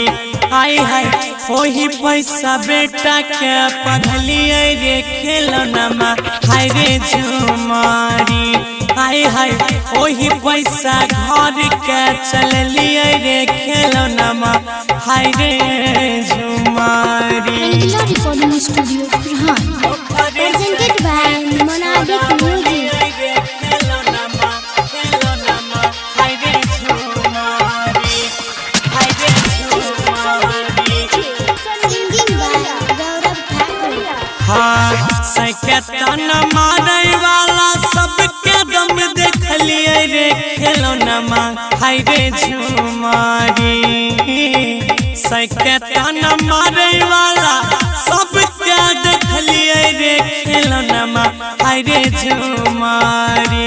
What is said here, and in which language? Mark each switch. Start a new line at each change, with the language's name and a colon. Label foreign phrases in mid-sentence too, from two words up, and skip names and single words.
Bhojpuri: हाय हाय वही पैसा बेटा के पढ़लिए रे खेलो नमा हाय रे झूमारी। हाय हाय वही पैसा घर के चललिए रे खेलो नमा हाय रे झूमारी। रंगीला रिकॉर्डिंग स्टूडियो बिहार।
English: Presented by Monabic Music. Singing by Gaurav Khanda.
Bhojpuri: हाँ सैकतन मारे वाला सबके दम देखलिए रे खेलो नमा हाय रे झूमारी। सैकतन मारे वाला सबके देखलिए रे खेलो नमा हाय रे झूमारी।